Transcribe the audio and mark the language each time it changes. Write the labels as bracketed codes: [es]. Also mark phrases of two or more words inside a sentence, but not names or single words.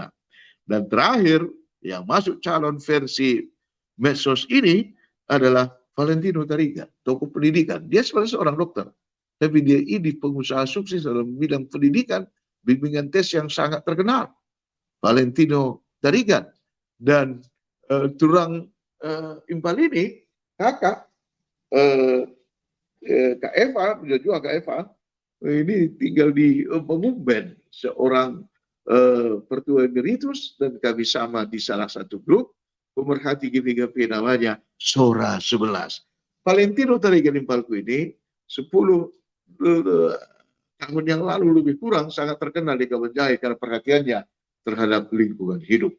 [id] Dan terakhir yang masuk calon versi medsos ini adalah Valentino Tarigan, tokoh pendidikan. Dia sebenarnya seorang dokter, tapi dia ini pengusaha sukses dalam bidang pendidikan, bimbingan tes yang sangat terkenal. Valentino Tarigan. Dan turang impal ini, kakak, Kak Eva, juga Kak Eva, ini tinggal di Pengumben, seorang pertua emeritus, dan kami sama di salah satu grup pemerhati GPGP namanya Sora 11. Valentino Tarigan Impalku ini 10 tahun yang lalu lebih kurang sangat terkenal di Kabanjahe karena perhatiannya terhadap lingkungan hidup.